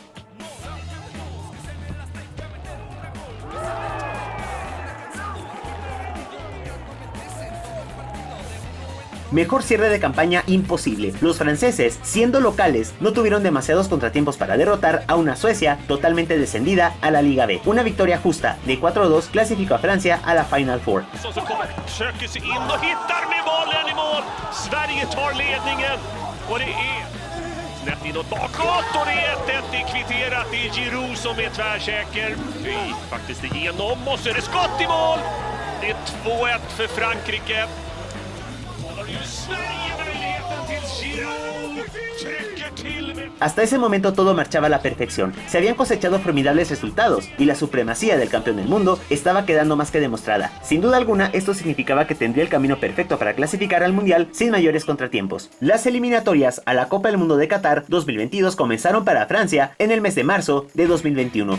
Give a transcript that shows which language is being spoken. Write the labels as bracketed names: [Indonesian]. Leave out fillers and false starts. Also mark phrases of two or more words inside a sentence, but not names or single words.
[Spanish] Mejor cierre de campaña imposible. Los franceses, siendo locales, no tuvieron demasiados contratiempos para derrotar a una Suecia totalmente descendida a la Liga B. Una victoria justa de 4-2 clasificó a Francia a la Final Four. [Swedish] Snett inåt bakåt och det är 1-1 kvitterat. Det är Giroud som är tvärsäker. Faktiskt igenom och så är det skott i mål. Det är 2-1 för Frankrike. Och har ju Sverige möjligheten till Giroud. [Spanish] Hasta ese momento todo marchaba a la perfección, se habían cosechado formidables resultados y la supremacía del campeón del mundo estaba quedando más que demostrada. Sin duda alguna, esto significaba que tendría el camino perfecto para clasificar al Mundial sin mayores contratiempos. Las eliminatorias a la Copa del Mundo de Qatar 2022 comenzaron para Francia en el mes de marzo de 2021.